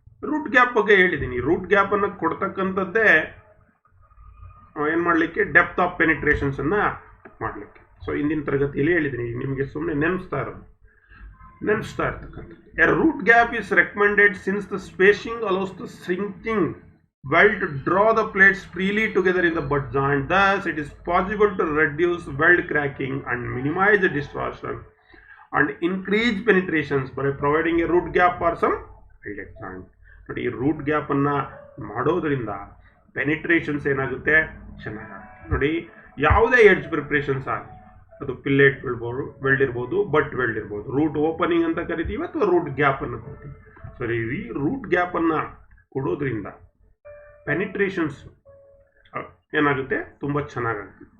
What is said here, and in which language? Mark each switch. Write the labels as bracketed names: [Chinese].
[Kannada] Root gap ಬಗ್ಗೆ ಹೇಳಿದ್ದೀನಿ. Root ಗ್ಯಾಪನ್ನು ಕೊಡ್ತಕ್ಕಂಥದ್ದೇ ಏನು ಮಾಡಲಿಕ್ಕೆ, ಡೆಪ್ತ್ ಆಫ್ ಪೆನಿಟ್ರೇಷನ್ಸನ್ನು ಮಾಡಲಿಕ್ಕೆ. ಸೊ ಇಂದಿನ ತರಗತಿಯಲ್ಲಿ ಹೇಳಿದ್ದೀನಿ, ನಿಮಗೆ ಸುಮ್ಮನೆ ನೆನೆಸ್ತಾ ಇರ್ತಕ್ಕಂಥದ್ದು. [English] A root gap is recommended since the spacing allows the sinking weld to draw the plates freely together in the butt joint. Thus it is possible to reduce weld cracking and minimize the distortion and increase penetrations by providing a root gap for some welded joint. [Kannada] ನೋಡಿ, ಈ root ಗ್ಯಾಪನ್ನು ಮಾಡೋದ್ರಿಂದ penetrations ಏನಾಗುತ್ತೆ, ಚೆನ್ನಾಗುತ್ತೆ. ನೋಡಿ, ಯಾವುದೇ edge preparations ಆಗಲಿ, ಅದು fillet weld ಇರ್ಬೋದು, but weld ಇರ್ಬೋದು, ರೂಟ್ ಓಪನಿಂಗ್ ಅಂತ ಕರಿತೀವಿ ಅಥವಾ ರೂಟ್ ಗ್ಯಾಪನ್ನು ಕೊಡ್ತೀವಿ. ಸರಿ, ಈ ರೂಟ್ ಗ್ಯಾಪನ್ನು ಕೊಡೋದ್ರಿಂದ ಪೆನಿಟ್ರೇಷನ್ಸ್ ಏನಾಗುತ್ತೆ, ತುಂಬ ಚೆನ್ನಾಗುತ್ತೆ.